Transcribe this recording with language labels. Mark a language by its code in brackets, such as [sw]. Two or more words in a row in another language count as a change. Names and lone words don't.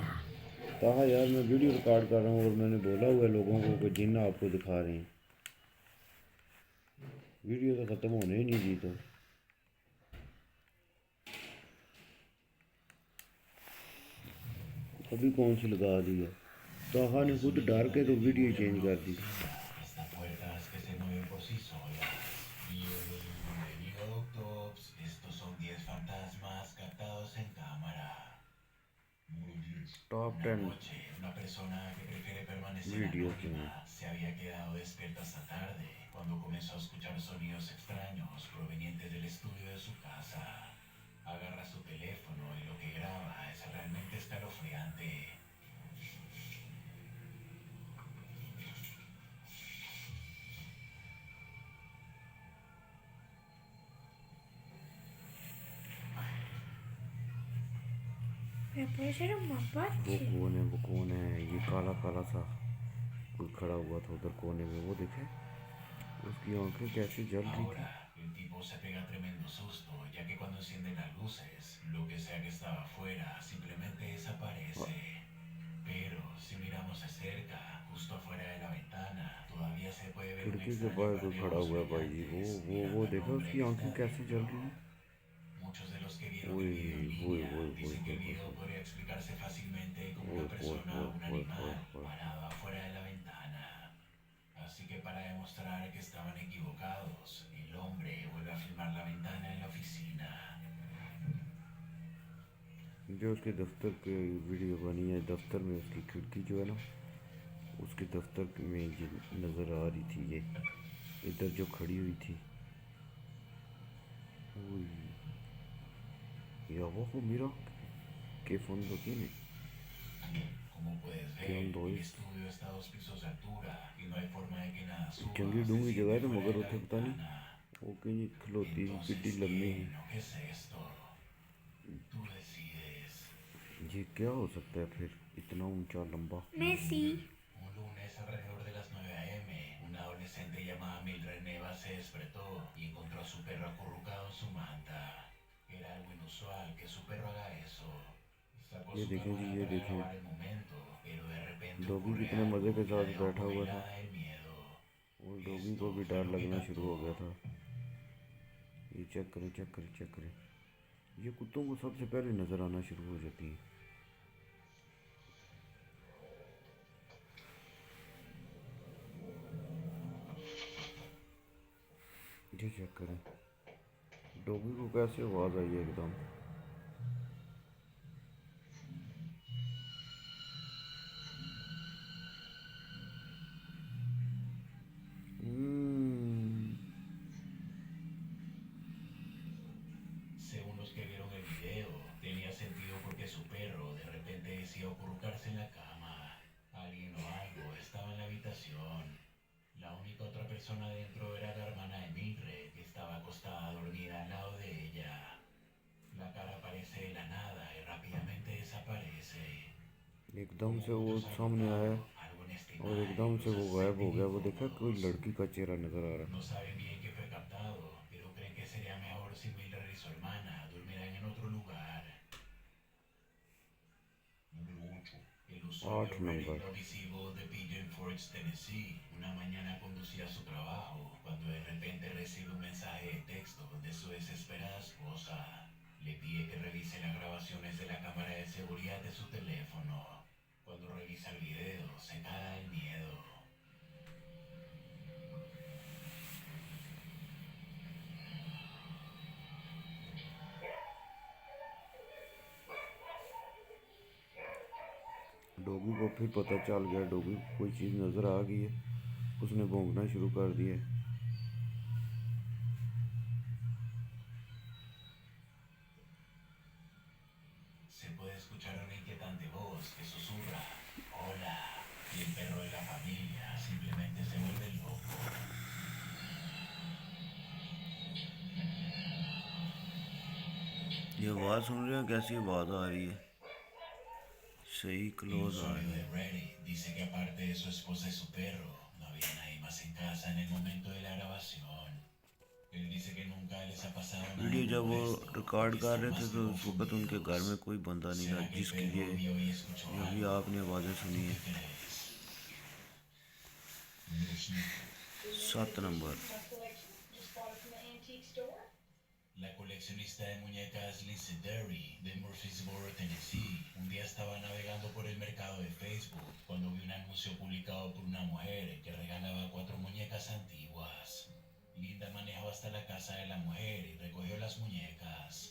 [hi] कहा यार मैं वीडियो रिकॉर्ड कर रहा हूँ और मैंने बोला हुआ है लोगों को कि जिन आपको दिखा रहे हैं। वीडियो तो ख़त्म होने ही नहीं दी। तो अभी कौन सी लगा दी है? ताहा ने खुद डर के तो वीडियो चेंज कर दी। [es] Hasta puertas que se mueven por sí solas. Bienvenido, Octops. Estos son 10 fantasmas captados en cámara. Número 10. [hi] टॉप [es] Una 10 noche, una persona que prefiere permanecer [hi] वीडियो जो हैं। [es] anónima se había quedado despierta hasta tarde cuando comenzó a escuchar sonidos extraños provenientes del estudio de su casa. Agarra su teléfono y lo que graba es realmente escalofriante. me puede ser un mapache [hi] वो कौन है? ये काला काला सा कोई खड़ा हुआ था उधर कोने में, वो देखे उसकी आंखें कैसे जल रही थी। [es] Ahora, el tipo se pega tremendo susto, ya que cuando enciende las luces, lo que sea que estaba afuera simplemente desaparece. Pero si miramos de cerca, justo afuera de la ventana, todavía se puede ver un [hi] खिड़की के [es] extraño [hi] बाहर [es] par [hi] कोई [es] de [hi] खड़ा [es] ojos [hi] हुआ है भाई जी। [es] brillantes [hi] वो [es] mirando al [hi] देखा [es] hombre [hi] उसकी [es] que [hi] आंखें [es] está [hi] कैसे जल [es] dentro. [hi] रही हैं। [es] Muchos de los que vieron ओए el video en ओए línea ओए ओए dicen que el ओए video ओए podría explicarse fácilmente como ओए una ओए persona ओए o un ओए ओए animal ओए। parado afuera de la ventana. Así que para demostrar que estaban equivocados, el hombre vuelve a filmar la ventana en la oficina. [hi] जो उसके दफ्तर की वीडियो बनी है, दफ्तर में उसकी खिड़की जो है ना, उसके दफ्तर में ये नज़र आ रही थी। ये इधर जो खड़ी हुई थी। [es] Y abajo mira qué fondo tiene, Como puedes qué ver, hondo el es। estudio está a 2 pisos de altura y no hay forma de que nada suba [pa] चंगी [es] hasta [pa] डूंगी जगह [es] enciende [pa] है तो [es] fuera [pa] मगर [es] de la [pa] उथे पता नहीं [es] ventana. [pa] वो कहीं खलोती किड्डी [es] Entonces, [pa] लम्मी ही। [es] ¿quién o qué es esto? Tú decides. [hi] ये क्या हो सकता है फिर इतना ऊंचा लंबा? Messi [es] Un lunes alrededor de las 9 a.m., una adolescente llamada Mildred Neva se despertó y encontró a su perro acurrucado en su manta. Era algo inusual que su perro haga eso. Sacó [hi] ये [es] su [hi] देखें जी, [es] cámara [hi] ये [es] para [hi] देखें [es] grabar el momento, pero de repente [hi] डॉगी [es] ocurre [hi] कितने मज़े [es] algo [hi] के [es] que la [hi] साथ [es] dejó [hi] बैठा [es] como [hi] हुआ था [es] helada del miedo. [hi] और डॉगी को [es] Esto [hi] भी [es] fue [hi] डर [es] lo que [hi] लगना शुरू हो गया [es] captó. [hi] था। ये चेक करें, चेक करें, चेक करें। ये कुत्तों को सबसे पहले नज़र आना शुरू हो जाती है। ये चेक करें। डॉगी को कैसे आवाज़ आई है एकदम। [es] Según los que vieron el video, tenía sentido porque su perro de repente decía acurrucarse en la cama. Alguien o algo estaba en la habitación. La única otra persona dentro era la hermana de Mildred, que estaba acostada dormida al lado de ella. La cara aparece de la nada y rápidamente desaparece. [hi] एकदम [es] Como [hi] से वो [es] muchos han [hi] सामने आया [es] notado, algo en este [hi] और [es] imagen [hi] एकदम से [es] los [hi] वो [es] hace [hi] गायब हो [es] sentir [hi] गया। वो देखा कोई [es] incómodos. [hi] लड़की का चेहरा नज़र आ रहा। [es] No saben bien qué fue captado, pero creen que sería mejor si Mildred y su hermana durmieran en otro lugar. Número 8. El usuario [hi] 8 [es] Reddit [hi] नंबर। [es] Love is Evil de Pigeon Forge, Tennessee, una mañana conducía a su trabajo cuando de repente recibe un mensaje de texto de su desesperada esposa. Le pide que revise las grabaciones de la cámara de seguridad de su teléfono. Cuando revisa el video, se caga del miedo. [hi] डॉगी को फिर पता चल गया, डॉगी को कोई चीज़ नज़र आ गई है। उसने भौंकना शुरू कर दिया है। [es] Se puede escuchar una inquietante voz que susurra, hola, y el perro de la familia simplemente se vuelve loco. [hi] ये आवाज़ सुन रहे हो कैसी आवाज़ आ रही है, सही [es] El [hi] क्लोज आ [es] usuario [hi] रही [es] de [hi] है। [es] Reddit dice que aparte de su esposa y su perro, no había nadie más en casa en el momento de la grabación. Él dice que nunca les ha pasado nada [hi] वीडियो जब [es] como [hi] वो [es] esto y [hi] रिकॉर्ड [es] que [hi] कर [es] están [hi] रहे थे [es] más que [hi] तो उस वक़्त उनके घर में [es] confundidos. [hi] कोई बंदा नहीं था, [es] ¿Será que el [hi] जिसकी [es] perro vio y escuchó [hi] ये अभी [es] algo? [hi] आपने आवाज़ें [es] ¿Tú [hi] सुनी [es] qué [hi] है। [es] crees? Número 5. [hi] 7 नंबर। [en] My collection. Just bought it from the antique store. [es] La coleccionista de muñecas Lindsay Derry de Murfreesboro, Tennessee, un día estaba navegando por el mercado de Facebook cuando vio un anuncio publicado por una mujer que regalaba 4 muñecas antiguas. Linda manejó hasta la casa de la mujer y recogió las muñecas.